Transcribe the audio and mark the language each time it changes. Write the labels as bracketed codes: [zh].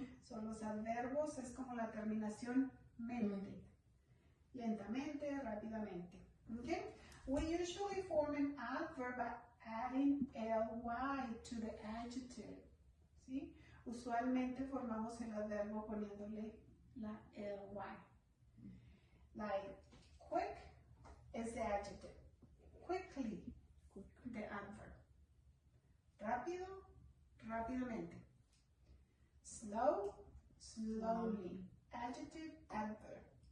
[es] So, los adverbos es como la terminación mente. Lentamente, rápidamente. Okay? [en] We usually form an adverb by adding ly to the adjective. [es] ¿Sí? Usualmente formamos el adverbo poniéndole la ly. [en] Like quick is the adjective. Quickly, the adverb. [es] Rápido, rápidamente. [en] Slow, slowly. Adjective, adverb.